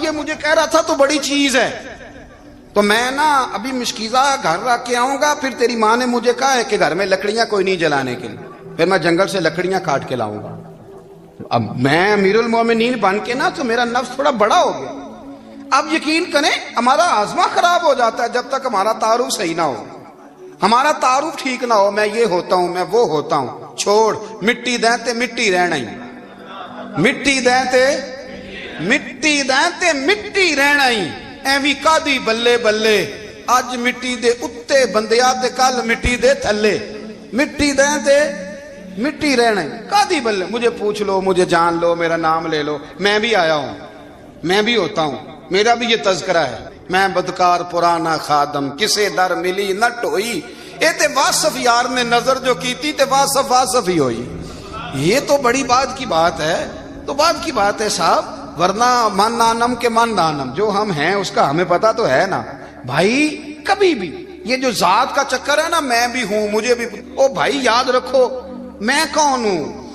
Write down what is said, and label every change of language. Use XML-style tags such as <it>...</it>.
<ur>یہ مجھے کہہ رہا تھا تو بڑی چیز ہے، تو میں نا ابھی مشکیزہ گھر رکھ کے آؤں گا، پھر تیری ماں نے مجھے کہا ہے کہ گھر میں لکڑیاں کوئی نہیں جلانے کے لیے، پھر میں جنگل سے لکڑیاں کاٹ کے لاؤں گا. اب میں امیر المومنین بن کے نا تو میرا نفس تھوڑا بڑا ہو گیا. اب یقین کریں ہمارا آزما خراب ہو جاتا ہے جب تک ہمارا تعارف صحیح نہ ہو، ہمارا تعارف ٹھیک نہ ہو، میں یہ ہوتا ہوں میں وہ ہوتا ہوں.</ur> <pa>چھوڑ مٹی دیں تے مٹی رہنا ہی، مٹی دیں تے مٹی دیں تے مٹی رہنا ہی. ایویں کادی بلے بلے اج مٹی دے اتے بندیا تے کل مٹی دے تھلے، مٹی دیں تے مٹی رہنا ہی کادی بلے.</pa> <ur>مجھے پوچھ لو، مجھے جان لو، میرا نام لے لو، میں بھی آیا ہوں، میں بھی ہوتا ہوں، میرا بھی یہ تذکرہ ہے.</ur> <pa>میں بدکار پرانا خادم کسے در ملی نہ ٹوئی، اے تے واصف یار نے نظر جو کیتی تے واصف واصف ہی ہوئی.</pa> <ur>یہ تو بڑی بات کی بات ہے، تو بات کی بات ہے صاحب، ورنہ من نانم کے من نانم، جو ہم ہیں اس کا ہمیں پتا تو ہے نا بھائی. کبھی بھی یہ جو ذات کا چکر ہے نا میں بھی ہوں مجھے بھی، او بھائی یاد رکھو میں کون ہوں.</ur>